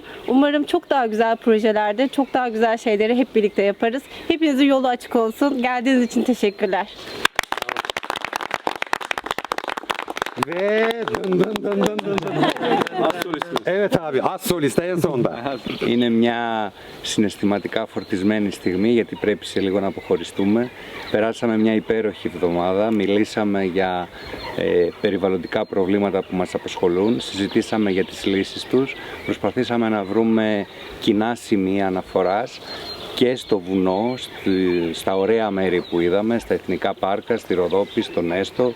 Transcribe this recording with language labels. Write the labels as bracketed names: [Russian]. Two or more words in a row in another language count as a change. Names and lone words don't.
[Turkish] Umarım çok daha güzel projelerde, çok daha güzel şeyleri hep birlikte yaparız. Hepinizin yolu açık olsun. Geldiğiniz için teşekkürler. Ve evet abi, az solist en sonda. [Greek] Είναι μια συναισθηματικά φορτισμένη στιγμή γιατί πρέπει σε λίγο να αποχωριστούμε. Περάσαμε μια υπέροχη εβδομάδα, μιλήσαμε για περιβαλλοντικά προβλήματα που μας απασχολούν, συζητήσαμε για τις λύσεις τους, προσπαθήσαμε να βρούμε κοινά σημεία αναφοράς και στο βουνό, στα ωραία μέρη που είδαμε, στα εθνικά πάρκα, στη Ροδόπη, στο Νέστο.